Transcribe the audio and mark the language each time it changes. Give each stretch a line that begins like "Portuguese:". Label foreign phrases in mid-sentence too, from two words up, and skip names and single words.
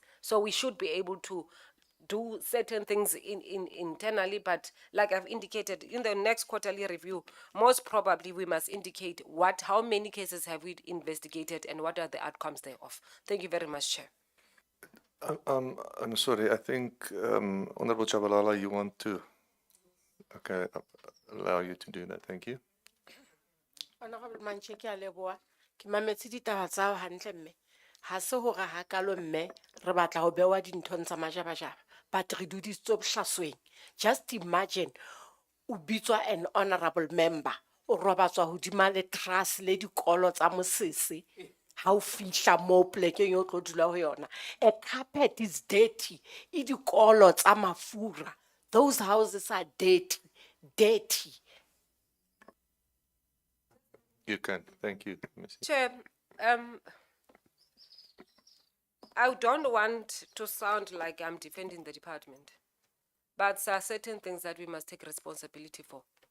English: So we should be able to do certain things internally, but like I've indicated, in the next quarterly review, most probably we must indicate how many cases have we investigated and what are the outcomes thereof. Thank you very much, Chair. I'm sorry, I think Honorable Chabalala, you want to, okay, allow you to do that, thank you. Honorable Manche,
Southern Sotho: ke a leboha. Ke mametse ditaba tsa hao hantle mme. Ha se hore hakalo mme re batla ho bewa dinthong tsa majabajaba, but re dudisitswe bohlasweng.
English: Just imagine
Southern Sotho: o bitswa
English: an honorable member,
Southern Sotho: o robatswa hodima le trust le dikolo tsa mosese. Ha o fihla mo plekeng yo tlo dula ho yona.
English: A carpet is dirty.
Southern Sotho: E dikolo tsa mafura.
English: Those houses are dirty. Dirty. You can, thank you, Mrs. Chair, I don't want to sound like I'm defending the department, but there are certain things that we must take responsibility for.